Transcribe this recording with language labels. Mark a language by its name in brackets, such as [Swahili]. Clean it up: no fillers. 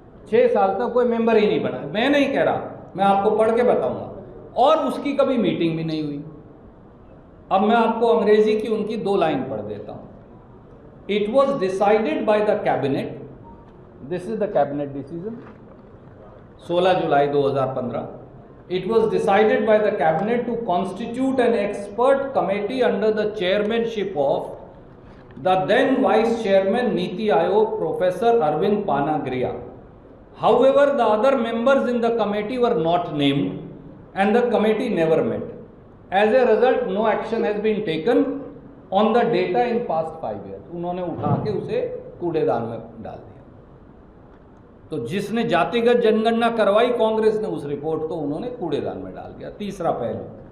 [Hindi] 6 साल तक कोई मेंबर ही नहीं बना। मैं नहीं कह रहा, मैं आपको पढ़ के बताऊंगा। और उसकी कभी मीटिंग भी नहीं हुई। अब मैं आपको अंग्रेजी की उनकी 2 लाइन पढ़ देता हूं। [English] It was decided by the cabinet, this is the cabinet decision, 16 July 2015। It was decided by the cabinet to constitute an expert committee under the chairmanship of the then vice chairman Niti Aayog Professor Arvind Panagriya. However, the other members in the committee were not named and the committee never met. As a result, no action has been taken on the data in past 5 years. [Hindi] उन्होंने उठा के उसे कूड़ेदान में डाल दिया। तो जिसने जातिगत जनगणना करवाई कांग्रेस ने, उस रिपोर्ट को उन्होंने कूड़ेदान में डाल दिया। तीसरा पहलू,